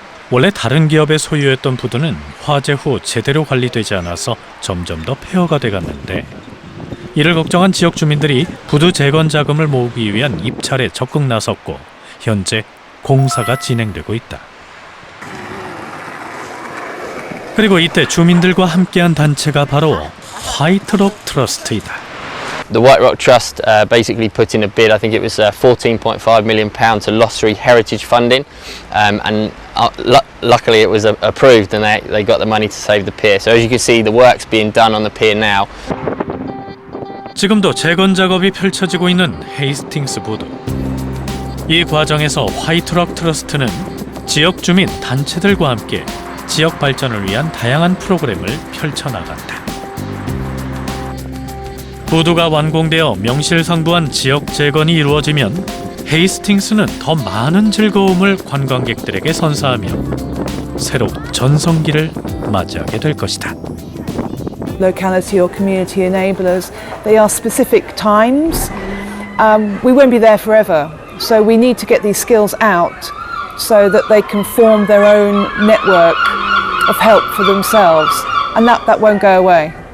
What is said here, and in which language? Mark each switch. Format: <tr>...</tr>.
<ko>원래 다른 기업의 소유였던 부두는 화재 후 제대로 관리되지 않아서 점점 더 폐허가 돼갔는데 이를 걱정한 지역 주민들이 부두 재건 자금을 모으기 위한 입찰에 적극 나섰고 현재 공사가 진행되고 있다. 그리고 이때 주민들과 함께한 단체가 바로 화이트록 트러스트이다.</ko> <en>The White Rock Trust basically put in a bid. I think it was £14.5 million to Lossery Heritage Funding, and luckily it was approved, and they got the money to save the pier. So as you can see, the work's being done on the pier now.</en> <ko>지금도 재건 작업이 펼쳐지고 있는 헤이스팅스 부두. 이 과정에서 화이트록 트러스트는 지역 주민 단체들과 함께 지역 발전을 위한 다양한 프로그램을 펼쳐나간다. 부두가 완공되어 명실상부한 지역 재건이 이루어지면 헤이스팅스는 더 많은 즐거움을 관광객들에게 선사하며 새로운 전성기를 맞이하게 될 것이다.</ko> <en>Locality or community enablers, they are specific times. We won't be there forever, so we need to get these skills out so that they can form their own network of help for themselves, and that won't go away.</en>